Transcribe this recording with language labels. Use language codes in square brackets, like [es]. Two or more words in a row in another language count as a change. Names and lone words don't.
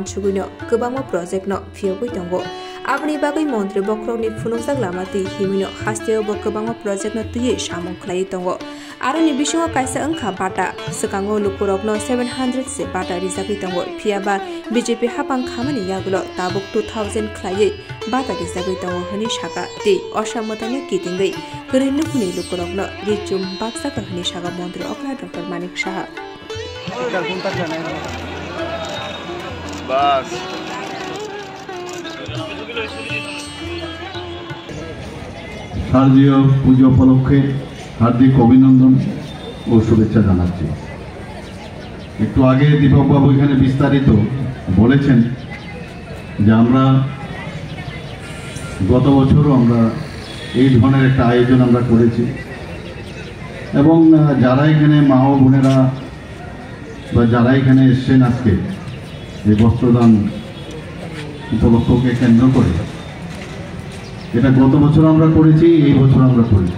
[trp] सुगुनो गोबांमा प्रोजेक्ट न फियोगै दंगो आबनि बागै मंत्री बख्रौनि फुनुजाक लामाति हिमिनो हास्तेयाव गोबांमा प्रोजेक्ट न तुयै सामं खलायै दंगो आरो नि बिसिङाव कायसा अंखा बाटा सकांगो लुकुरकनो 700 से बाटा रिजागै दंगो फियाबा बीजेपी हापां खामानि यागुलो ताबुक 2000 खलायै बाटा रिजागै दंगो हनि शाखा दै असमतनि कितिंगै गरैनो कुनि लुकुरकनो रिचुम बाक्साका हनि शाखा मंत्री अकरा डॉक्टर मानिक शाह [hi] बस [bn] শারদীয় পুজো উপলক্ষে হার্দিক অভিনন্দন और শুভেচ্ছা জানাচ্ছি। একটু আগে দীপক বাবু এখানে বিস্তারিত বলেছেন যে আমরা গত বছরও আমরা এই ধরনের একটা আয়োজন আমরা করেছি এবং যারা এখানে মা ও বোনেরা বা যারা এখানে এসেছেন আজকে এই বস্ত্রদান উপলক্ষকে কেন্দ্র করে এটা গত বছর আমরা করেছি, এই বছর আমরা করেছি।